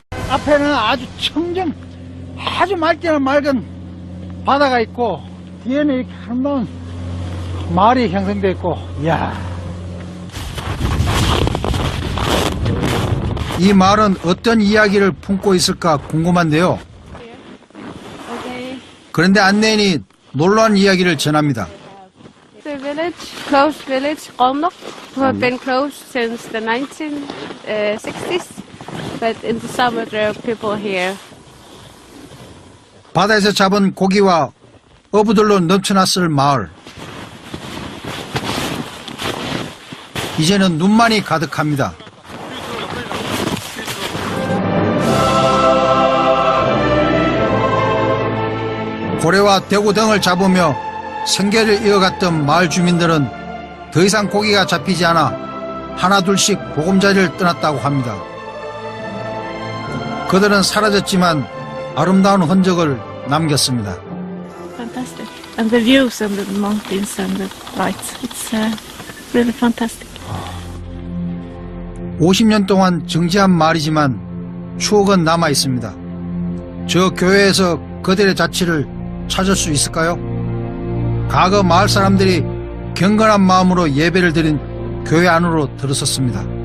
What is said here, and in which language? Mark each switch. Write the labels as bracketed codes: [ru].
[ko] 앞에는 아주 아주 맑게는 맑은 바다가 있고 뒤에는 이렇게 아름다운 마을이 형성되어 있고, 이야. 이 마을은 어떤 이야기를 품고 있을까 궁금한데요. 그런데 안내인이 놀라운 이야기를 전합니다. [en] The village, closed village, Qomnok, who have been closed since the 1960s, but in the summer there are people here. [ko] 바다에서 잡은 고기와 어부들로 넘쳐났을 마을. 이제는 눈만이 가득합니다. 고래와 대구 등을 잡으며 생계를 이어갔던 마을 주민들은 더 이상 고기가 잡히지 않아 하나둘씩 보금자리를 떠났다고 합니다. 그들은 사라졌지만 아름다운 흔적을 남겼습니다. [en] Fantastic. And the views and the mountains and the lights. It's really fantastic. [ko] 50년 동안 정지한 마을이지만 추억은 남아 있습니다. 저 교회에서 그들의 자취를 찾을 수 있을까요? 과거 마을 사람들이 경건한 마음으로 예배를 드린 교회 안으로 들어섰습니다.